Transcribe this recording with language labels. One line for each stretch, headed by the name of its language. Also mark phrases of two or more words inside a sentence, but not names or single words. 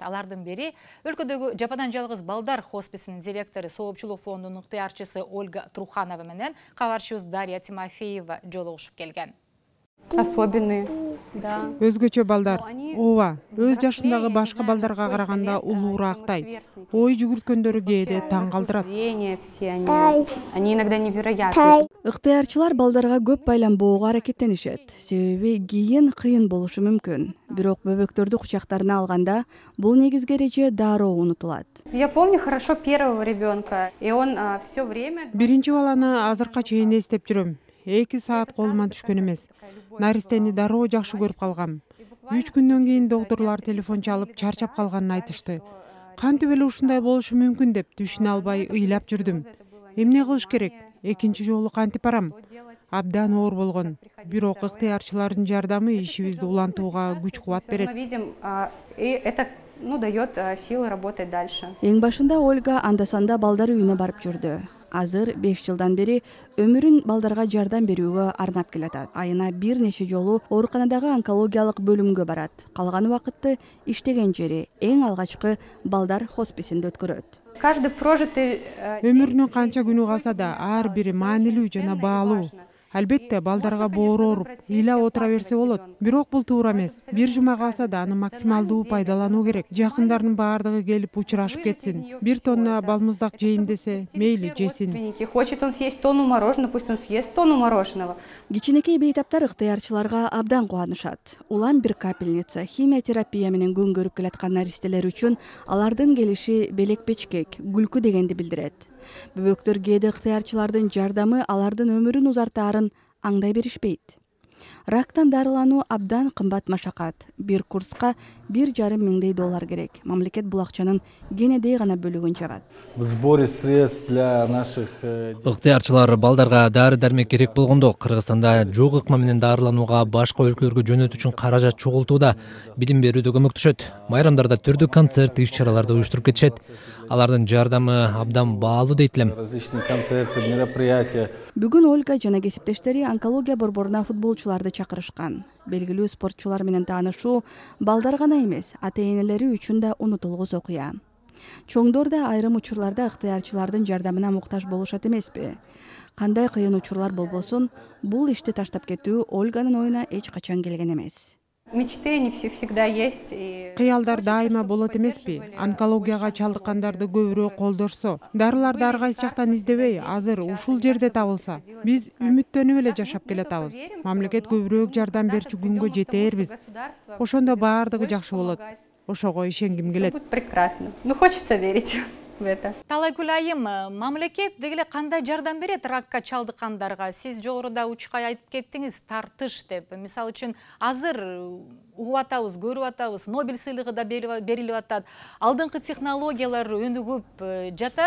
Kyrgyz: Алардын бири өлкөдөгү жападан жалгыз балдар хосписинин директору, Соопчулук фондунун ыктыярчысы Ольга Труханова менен кабарчыбыз Дарья Тимофеева жолугушуп келген. Особенные. Өзгөчө балдар. Ооба, өз жашындагы башка балдарга караганда улуурактай. Ой жүгүрткөндөрү кээде таң калтырат.
Russian: Они иногда невероятны.
Kyrgyz: Ыктыярчылар балдарга көп байланбоого аракеттенишет. Себеби кийин болушу мүмкүн. Бирок бөбөктөрдү кучактарына алганда бул негизги эреже дароо унутулат.
Russian: Я помню хорошо первого ребенка, и он все время.
Kyrgyz: Биринчи баланы азыркка чейин эстеп жүрөм. 2 саат колума түшкөн эмес. Наристени дароо жакшы көрүп калгам. 3 күндөн кийин доктурлар телефон чалып чарчап калганын айтышты. Кантип эле ушундай болушу мүмкүн деп түшүнө албай ыйлап жүрдүм. Эмне кылыш керек? Экинчи жолу кантип барам? Абдан оор болгон. Бирок ыктыярчылардын жардамы ишибизди улантууга күч кубат берет.
Russian: Дает силы работать дальше.
Kyrgyz: Эң башында Ольга анда-санда балдар үйүнө барып жүрдү. Азыр 5 жылдан бери өмүрүн балдарга жардам берүүгө арнап келатат. Айына бир нече жолу ооруканадагы онкологиялык бөлүмгө барат. Калган убакытты иштеген жери эң алгачкы балдар хосписинде өткөрөт.
Russian: Каждый прожитый
Kyrgyz: өмүрүнүн канча күнү калса да ар бири маанилүү жана баалуу. Албетте балдарга боору ооруп, ыйлап отура берсе болот. Бирок бул туура эмес. Бир жума калса да аны максималдуу пайдалануу керек. Жакындардын баардыгы келип учурашып кетсин. 1 тонна балмуздак жейин десе, мейли жесин.
Russian: Хочет он съесть тонну мороженого, пусть он съест тонну мороженого.
Kyrgyz: Кичинекей бейтаптар ыктыярчыларга абдан кубанышат. Улам бир капельница химиотерапия менен күн көрүп келаткан наристелер үчүн алардын келиши белек-печкек, күлкү дегенди билдирет. Бөбөктөр кээде ыктыярчылардын жардамы алардын өмүрүн узартаарын аңдай беришпейт. Рактан дарылануу абдан кымбат машакат. Бир курска $1,5 миң керек. Мамлекет бул акчанын кенедей гана бөлүгүн жагат.
Russian: В сборе средств для наших
Kyrgyz: ыктыярчылар балдарга дары-дармек керек болгондо Кыргызстанда жок ыкма менен дарыланууга башка өлкөлөргө жөнөтүү үчүн каражат чогултууда, билим берүүдө көмөктөшөт. Майрамдарда түрдүү концерт, иш-чараларды уюштуруп кетишет. Алардын жардамы абдан баалуу дейт элем.
Russian: Различные концерты, мероприятия.
Kyrgyz: Бүгүн Ольга жана кесиптештери онкология борборуна футболчуларды чакырышкан. Белгилүү спортчулар менен таанышуу балдар гана эмес, ата-энелери үчүн да унутулгус окуя. Чоңдор да айрым учурларда ыктыярчылардын жардамына муктаж болушат эмеспи? Кандай кыйын учурлар болбосун, бул ишти таштап кетүү Ольганын оюна эч качан келген эмес.
Russian: Мечты они всегда есть.
Kyrgyz: Кыялдар дайыма болот эмеспи? Онкологияга чалдыккандарды көбүрөөк колдошсо, дарыларды ар кайсы жактан издебей, азыр ушул жерде табылса, биз үмүттөнүп эле жашап келатабыз. Мамлекет көбүрөөк жардам берчү күнгө жетербиз. Ошондо баардыгы жакшы болот. Ошого ишенгим келет.
Russian: Прекрасно. Хочется верить в это.
Kyrgyz: Талайгүл айым, мамлекет дегеле кандай жардам берет ракка чалдыккандарга? Сиз жогоруда учкай айтып кеттиңиз, тартыш деп. Мисалы үчүн азыр угуп атабыз, көрүп атабыз, Нобель сыйлыгы да берилип атат. Алдыңкы технологиялар өнүгүп жатат.